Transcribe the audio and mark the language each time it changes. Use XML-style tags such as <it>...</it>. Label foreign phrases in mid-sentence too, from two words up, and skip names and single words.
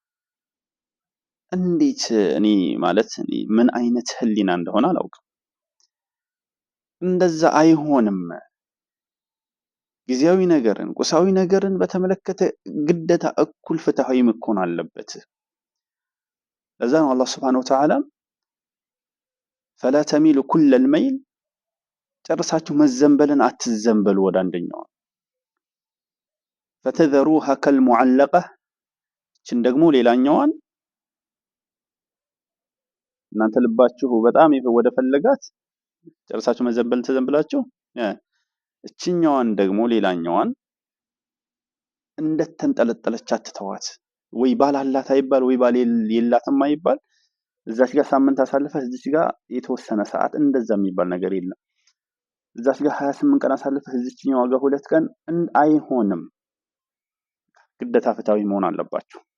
<am>እንዴት እኔ ማለት ምን አይነት ህሊና እንደሆነ አላውቅም። እንደዛ አይሆንም። ጊዜያዊ ነገርን ቁሳዊ ነገርን በተመለከተ ግዴታ እኩል ፍትሃዊ መሆን አለበት። ለዛ ነው አላህ</am> <ar>سبحانه وتعالى فلا تميلوا كل الميل</ar> <am>ጨርሳችሁ መዘንበልን አትዘንበሉ ወደ አንደኛው</am> <ar>فتذروها كالمعلقة</ar> <am>እችን ደግሞ ሌላኛዋን እናንተ ልባችሁ በጣም ወደ ፈለጋት ጨርሳችሁ መዘንበልን ተዘንብላችሁ እችኛዋን ደግሞ ሌላኛዋን እንደተንጠለጠለች አትተዋት። ወይ ባል አላት አይባል ወይ ባል የላትም አይባል። እዛች ጋር ሳምንት አሳልፈህ እዚች ጋር የተወሰነ ሰዓት እንደዛ የሚባል ነገር የለም። እዛች ጋር 28 ቀን አሳልፈህ እዚችኛው ጋር 2 ቀን አይሆንም። ግዴታ ፍትሃዊ መሆን አለባችሁ።</am>